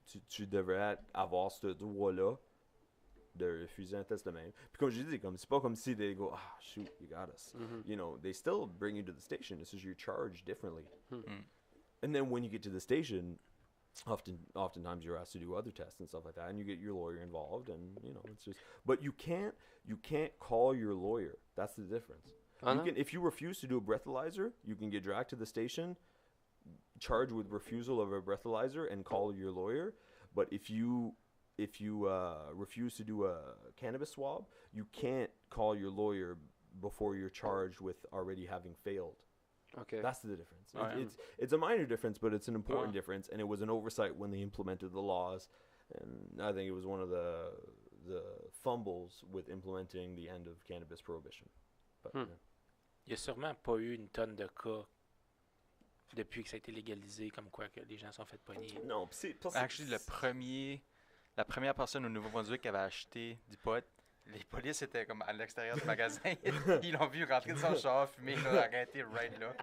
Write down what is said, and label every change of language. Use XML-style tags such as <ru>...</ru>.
<fr>Tu devrais avoir ce droit-là de refuser un test de même. Puis comme je dis, c'est pas comme si</fr> <en>they go, shoot, you got us. Mhm. You know, they still bring you to the station. It's just you're charged differently. Hmm. And then when you get to the station, oftentimes you're asked to do other tests and stuff like that, and you get your lawyer involved, and you know it's just. But you can't call your lawyer. That's the difference. Ah, You</en> <fr>non?</fr> <en>can, if you refuse to do a breathalyzer, you can get dragged to the station, charged with refusal of a breathalyzer, and call your lawyer. But if you refuse to do a cannabis swab, you can't call your lawyer before you're charged with already having failed. OK. That's the difference. Oh, yeah. It's a minor difference, but it's an important Oh. difference, and it was an oversight when they implemented the laws, and I think it was one of the fumbles with implementing the end of cannabis prohibition. But, Hmm.</en> <fr>Il y a sûrement pas eu une tonne de cas depuis que ça a été légalisé, comme quoi que les gens sont fait pogner. Non, pis c'est Actually, la première personne au Nouveau-Brunswick qui avait acheté du pot, les polices étaient comme à l'extérieur du magasin. Ils l'ont vu rentrer de son char, fumer, ils l'ont arrêté right là.</fr>